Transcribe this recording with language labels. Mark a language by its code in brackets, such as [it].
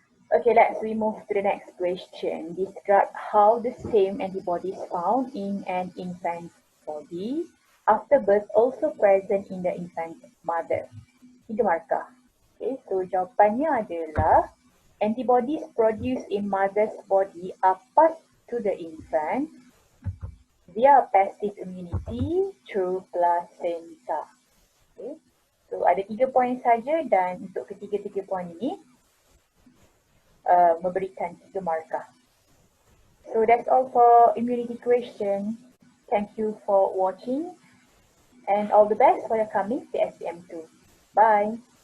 [en] Okay, let's move to the next question. Describe how the same antibodies found in an infant body after birth also present in the infant mother. 3 markah. Okay, so [ms] jawapannya adalah [en] antibodies produced in mother's body are part to the infant via passive immunity through placenta. Okay. [ms] So ada 3 poin saja dan untuk ketiga-tiga poin ini memberikan 3 markah. [en] So that's all for immunity question. Thank you for watching and all the best for your coming PSPM2. Bye.